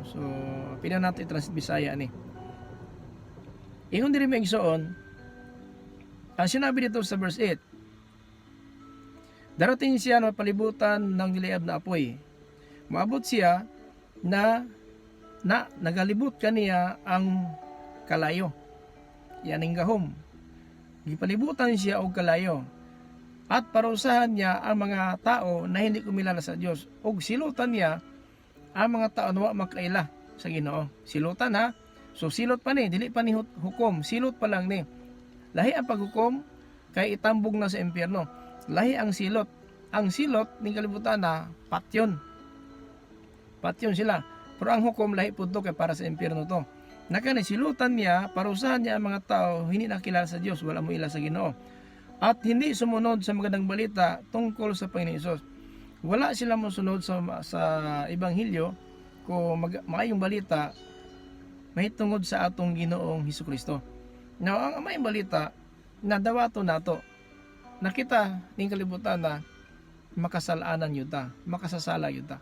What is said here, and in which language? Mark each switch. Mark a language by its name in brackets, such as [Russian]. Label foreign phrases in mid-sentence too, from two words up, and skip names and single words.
[Filipino] So, pina natin i-translate [Cebuano] Bisaya ni. Ingon diri may igsoon, [Filipino] ang sinabi dito sa verse 8. Darating siya na palibutan ng niliab na apoy. [Cebuano] Maabot siya na nagalibot kaniya ang kalayo. Yaning gahom. Gipalibutan siya og kalayo. [Filipino] At parusahan niya ang mga tao na hindi kumilala sa Diyos. [Cebuano] O silutan niya ang mga tao na makaila sa Ginoo. Silutan So silot pa ni, dili pa ni hukom. Silot pa lang ni. Lahi ang paghukom kay itambog na sa impyerno. Lahi ang silot. Ang silot ning kalibutan patyon. Patyon sila. Pero ang hukom lahi pudto kay para sa impyerno to. Nakani silutan niya, [Filipino] parusahan niya ang mga tao hindi nakilala sa Diyos, [Cebuano] wala mo ila sa Ginoo. [Filipino] At hindi sumunod sa magandang balita tungkol sa Panginoon Hesus. [Cebuano] Wala sila musunod sa Ebanghelyo kung maayong balita mahitungod sa atong Ginoong Hesukristo. Now, ang maayong balita na dawato nato nakita ning kalibutan na makasalanan yuta, makasasala yuta.